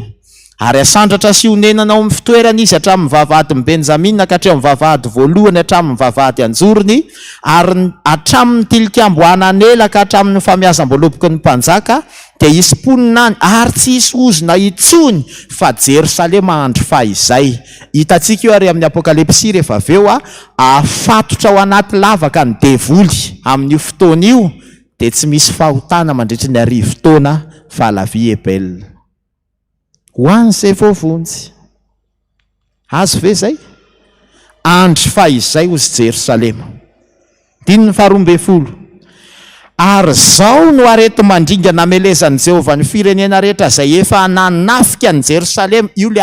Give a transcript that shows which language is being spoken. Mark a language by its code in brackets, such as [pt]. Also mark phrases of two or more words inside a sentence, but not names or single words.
[mg] Ary asandratra sy honenana ao amin'ny fitoerana izy hatramin'ny vavahadin'ny Benjamina ka hatreo amin'ny vavahady voalohany hatramin'ny vavahady anjorony, ary hatramin'ny tilikambo ananela ka hatramin'ny famiazam-boaloboky ny mpanjaka, dia hisy mponina any ary tsy hisy ozona itsony fa Jerosalema andro fahizay. Hitantsika io ary amin'ny Apocalypse rehefa avy eo afatotra ao anaty lavaka ny devoly amin'io fotoana io, dia tsy misy fahotana mandritry ny 10 taona fa [fr] la vie est belle. [mg] Ho an'izay voavonjy. Azo ve zay? Andro fahizay ozy Jerosalema. Dininy 12. Ary zao no arety mandringana amelezan'i Jehovah ny firenena rehetra izay efa nanafika ny Jerosalema.